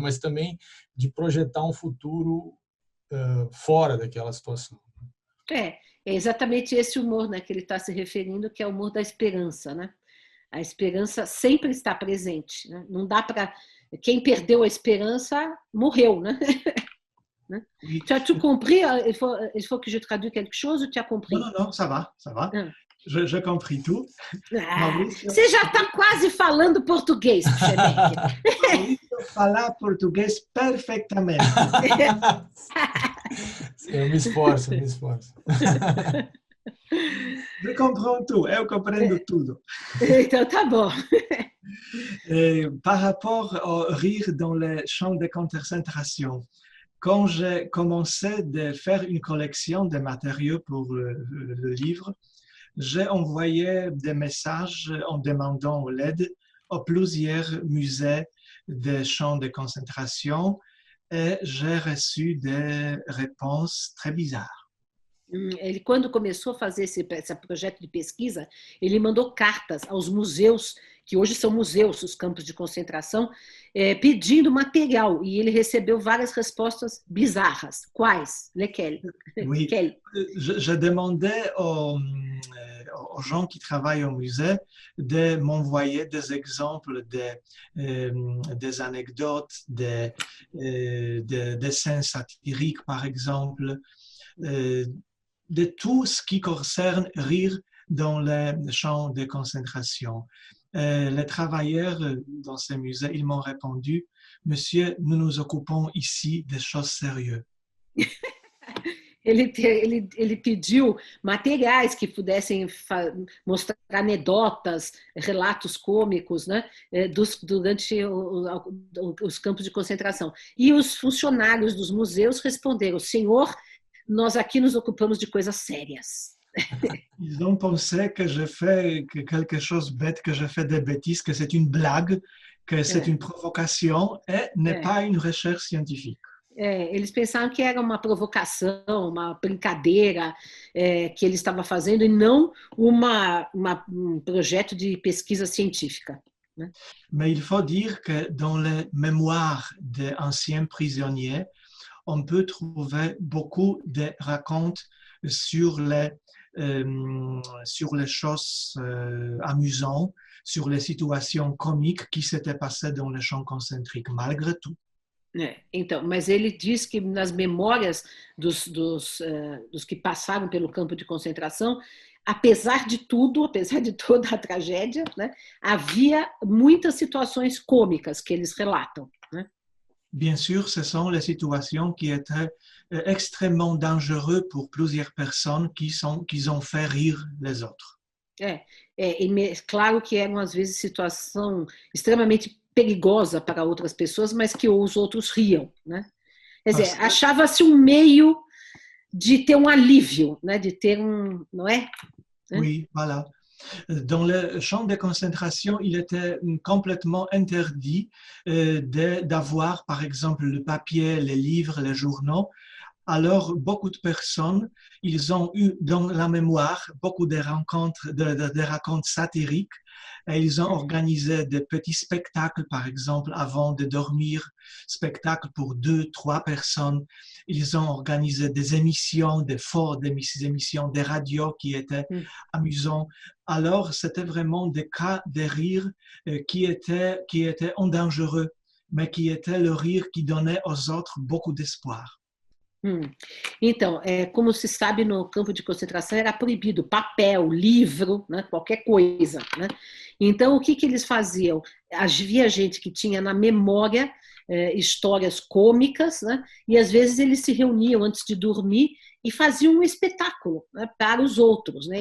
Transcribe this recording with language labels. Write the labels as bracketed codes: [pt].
[pt] Mas também de projetar um futuro fora daquela situação. É exatamente esse humor, né, que ele está se referindo, que é o humor da esperança, né? A esperança sempre está presente, né? Não dá para... Quem perdeu a esperança morreu, né? [fr] Oui. Tu as tout compris? Il faut que je traduise quelque chose ou tu as compris? Non, ça va. Je compris tout. [pt] Você já está quase falando português, Puxebeck. Maurício fala português perfeitamente. Eu me esforço. [fr] Je comprends tout, [pt] eu compreendo tudo. Então tá bom. [fr] Par rapport au rire dans les champs de concentration, quand j'ai commencé à faire une collection de matériaux pour le livre, j'ai envoyé des messages en demandant l'aide à plusieurs musées des champs de concentration et j'ai reçu des réponses très bizarres. [pt] Ele, quando começou a fazer esse projeto de pesquisa, ele mandou cartas aos museus, que hoje são museus, os campos de concentração, pedindo material, e ele recebeu várias respostas bizarras. Quais? [fr] Lesquelles? Oui, je demandais aux gens qui travaillent au musée de m'envoyer des exemples des anecdotes, des dessins satiriques, par exemple, de tout ce qui concerne rire dans les champs de concentration. Les travailleurs dans ces musées, ils m'ont répondu, Monsieur, nous nous occupons ici des choses sérieuses. [pt] Ele pediu materiais que pudessem mostrar anedotas, relatos cômicos, né, durante os campos de concentração. E os funcionários dos museus responderam, senhor, nós aqui nos ocupamos de coisas sérias. [fr] Ils ont pensé que je fais quelque chose bête, que je fais des bêtises, que c'est une blague, que c'est une provocation et n'est pas une recherche scientifique. [pt] Eles pensaram que era uma provocação, uma brincadeira que ele estava fazendo e não um projeto de pesquisa científica. Né? [fr] Mais il faut dire que dans les mémoires d'anciens prisonniers, on peut trouver beaucoup de racontes sur les choses amusantes, sur les situations comiques qui s'étaient passées dans les champs concentriques, malgré tout. [pt] Então, mas ele diz que nas memórias dos que passaram pelo campo de concentração, apesar de tudo, apesar de toda a tragédia, né, havia muitas situações cômicas que eles relatam, né? [fr] Bien sûr, ce sont les situations qui étaient extrêmement dangereuses pour plusieurs personnes qui ont fait rire les autres. [pt] Claro que eram às vezes situação extremamente perigosa para outras pessoas, mas que os outros riam, né? Quer dizer, achava-se um meio de ter um alívio, né? De ter não é? [fr] Oui, voilà. Dans le champ de concentration, il était complètement interdit d'avoir, par exemple, le papier, les livres, les journaux. Alors, beaucoup de personnes, ils ont eu dans la mémoire beaucoup de rencontres, de racontes satiriques. Et ils ont organisé des petits spectacles, par exemple, avant de dormir, spectacles pour 2, 3 personnes. Ils ont organisé des émissions, des émissions de radio qui étaient amusants. Alors, c'était vraiment des cas de rire qui étaient dangereux, mais qui étaient le rire qui donnait aux autres beaucoup d'espoir. [pt] Então, como se sabe, no campo de concentração era proibido papel, livro, né, qualquer coisa, né? Então, o que eles faziam? Havia gente que tinha na memória histórias cômicas, né? E às vezes eles se reuniam antes de dormir e faziam um espetáculo, né, para os outros, né?